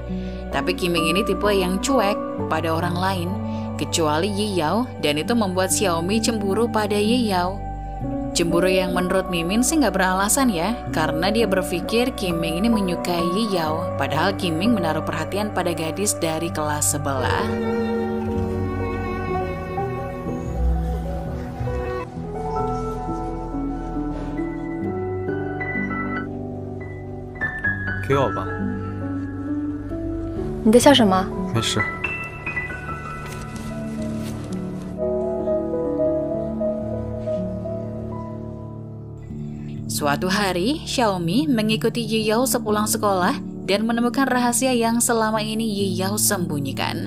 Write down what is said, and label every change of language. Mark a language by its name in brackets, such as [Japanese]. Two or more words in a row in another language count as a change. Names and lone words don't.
[Indonesian] Tapi Qiming ini tipe yang cuek pada orang lain, kecuali Yi Yao, dan itu membuat Xiaomi cemburu pada Yi Yao. Cemburu yang menurut Mimin sih nggak beralasan ya, karena dia berpikir Qiming ini menyukai Yi Yao, padahal Qiming menaruh perhatian pada gadis dari kelas sebelah. [Chinese] 给我吧。你在笑什么？没事。 [Indonesian] Suatu hari, Xiaomi mengikuti Yi Yao sepulang sekolah dan menemukan rahasia yang selama ini Yi Yao sembunyikan.